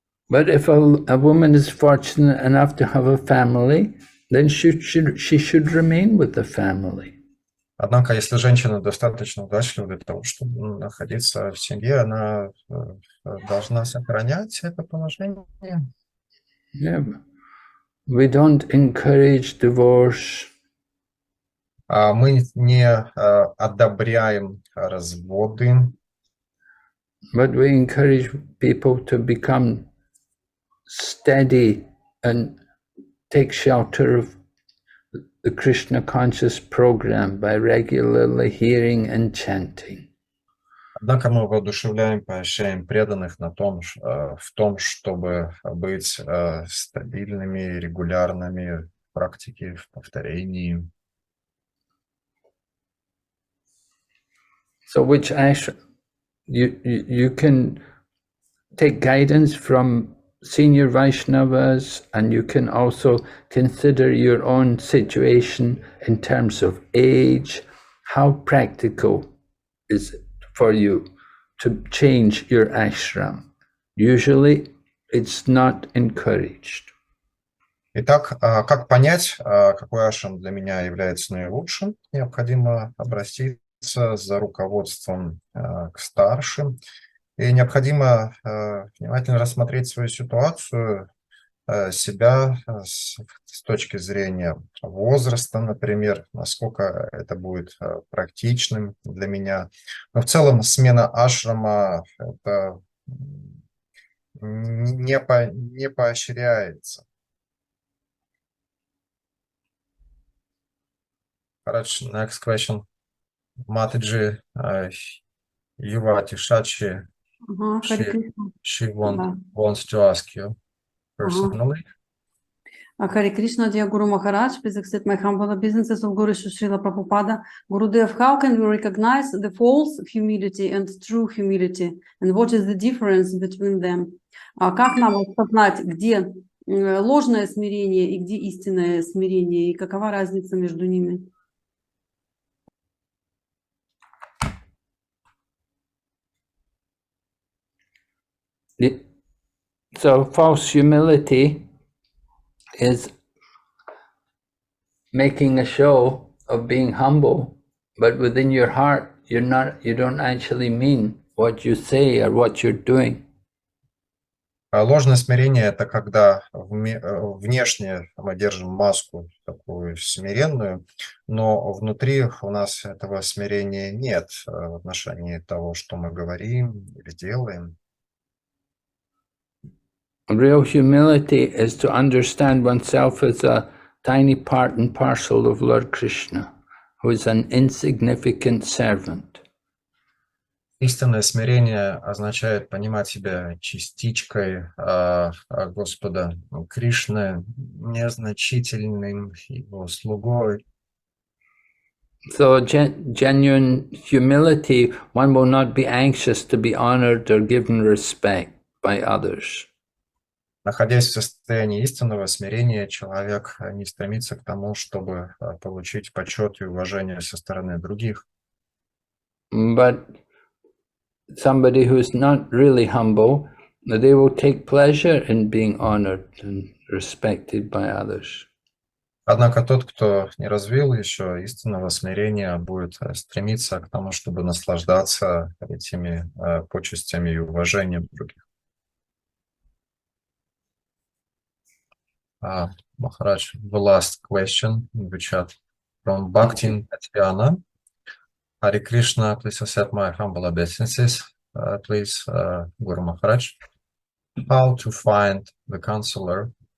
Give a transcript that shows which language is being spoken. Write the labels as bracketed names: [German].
[English] But if a woman is fortunate enough to have a family, then she should remain with the family. [Russian] Однако, если женщина достаточно удачлива для того, чтобы находиться в семье, она должна сохранять это положение. [English] Yeah. We don't encourage divorce. [Russian] Мы не одобряем разводы, [English] but we encourage people to become steady and take shelter of the Krishna conscious program by regularly hearing and chanting. [Russian] Однако мы воодушевляем, поощряем преданных в том, чтобы быть стабильными, регулярными в практике, в повторении. [English] So which ashram you can take guidance from senior Vaishnavas, and you can also consider your own situation in terms of age. How practical is it for you to change your ashram? Usually it's not encouraged. [Russian] Итак, как понять, какой ашрам для меня является наилучшим? Необходимо обратиться за руководством к старшим. И необходимо внимательно рассмотреть свою ситуацию, себя с точки зрения возраста, например, насколько это будет практичным для меня. Но в целом смена ашрама это не поощряется. Хорошо, [English] next question. Mataji Yuvati Shachi. She wants to ask you personally. Hare Krishna, dear Guru Maharaj, please accept my humble obeisances of Guru Srila Prabhupada. Gurudev, how can we recognize the false humility and true humility? And what is the difference between them? [Russian] Как нам распознать, где ложное смирение и где истинное смирение, и какова разница между ними? [English] So false humility is making a show of being humble, but within your heart you don't actually mean what you say or what you're doing. [Russian] Ложное смирение – это когда внешне мы держим маску такую смиренную, но внутри у нас этого смирения нет в отношении того, что мы говорим или делаем. [English] Real humility is to understand oneself as a tiny part and parcel of Lord Krishna, who is an insignificant servant. [Russian] Истинное смирение означает понимать себя частичкой Господа Кришны, незначительным его слугой. [English] So genuine humility, one will not be anxious to be honored or given respect by others. [Russian] Находясь в состоянии истинного смирения, человек не стремится к тому, чтобы получить почет и уважение со стороны других. [English] But somebody who's not really humble, they will take pleasure in being honored and respected by others. [Russian] Однако тот, кто не развил еще истинного смирения, будет стремиться к тому, чтобы наслаждаться этими почестями и уважением других. [English] Махарадж, the last question in the chat from Bhaktin Tatiana. Hare Krishna, please accept my humble obeisances. Please, Guru Maharaj, how to find the counselor?